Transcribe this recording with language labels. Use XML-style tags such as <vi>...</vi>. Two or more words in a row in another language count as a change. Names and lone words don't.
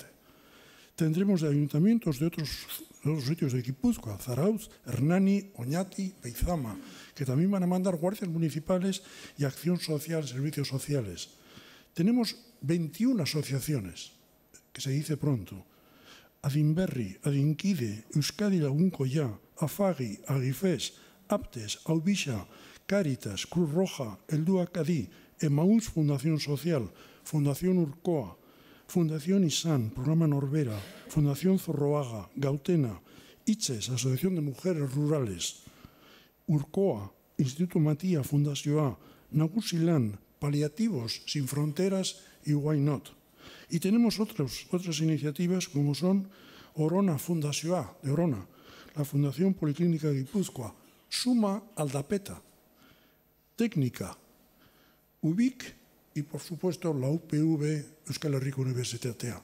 <es>Tendremos de ayuntamientos de otros sitios de Guipúzcoa, Zarautz, Hernani, Oñati, Beizama, que también van a mandar guardias municipales y acción social, servicios sociales. Tenemos 21 asociaciones, que se dice pronto: Adinberri, Adinkide, Euskadi Lagunkoya, Afagi, Agifes, Aptes, Aubisha, Cáritas, Cruz Roja, Eldua Cadí, Emaús Fundación Social, Fundación Urcoa, Fundación ISAN, Programa Norbera, Fundación Zorroaga, Gautena, ITSES, Asociación de Mujeres Rurales, Urcoa, Instituto Matía, Fundación A, Nagusilán, Paliativos Sin Fronteras y Why Not. Y tenemos otras iniciativas como son Orona Fundación A, de Orona, la Fundación Policlínica de Guipúzcoa, Suma Aldapeta, Técnica, UBIC y, por supuesto, la UPV Euskal Herriko Unibertsitatea.</es>